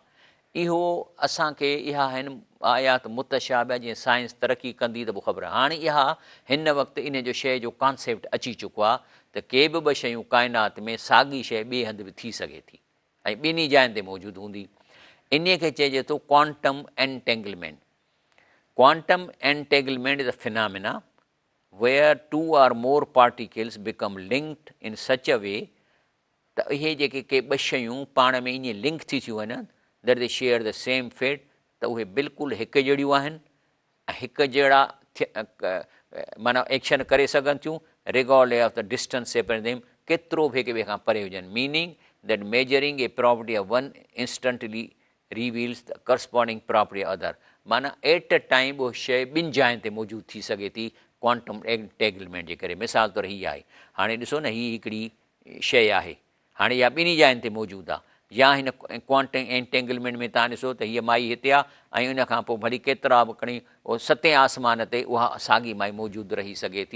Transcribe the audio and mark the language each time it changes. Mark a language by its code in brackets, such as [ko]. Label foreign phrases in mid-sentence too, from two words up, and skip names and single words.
[sd] इहो असांखे इहा आहिनि आयात मुतशाबिह, जीअं साइंस तरक़ी कंदी त पोइ ख़बर। हाणे इहा हिन वक़्तु इन जो शइ जो कॉन्सेप्ट अची चुको आहे त के बि ॿ शयूं काइनात में साॻी शइ ॿिए हंधि बि थी सघे थी ऐं ॿिन्ही जायुनि ते मौजूदु हूंदी। इन खे चइजे थो [en] quantum entanglement. quantum entanglement is a phenomena where two or more particles become linked in such a way [sd] त इहे जेके के ॿ शयूं पाण में ईअं लिंक थी थियूं वञनि [en] that they share the same fate, [sd] त उहे बिल्कुलु हिकु जहिड़ियूं आहिनि ऐं हिकु जहिड़ा माना एक्शन करे सघनि थियूं [en] regardless of the distance separating them, [sd] केतिरो बि हिक ॿिए खां परे हुजनि। [en] meaning that measuring a property of one instantly reveals the corresponding property of other, [sd] माना [en] at a time [sd] उहो शइ ॿिनि जायुनि ते मौजूदु थी सघे थी [en] quantum entanglement [sd] जे करे। मिसाल तौरु हीअ आहे, हाणे ॾिसो न हीअ हिकिड़ी शइ आहे, हाणे इहा ॿिन्ही जायुनि ते मौजूदु आहे। या हिन [en] quantum entanglement [sd] में तव्हां ॾिसो त हीअ माई हिते आहे ऐं उन खां पोइ भली केतिरा बि खणी उहो सतें आसमान ते उहा साॻी माई मौजूदु रही सघे थी।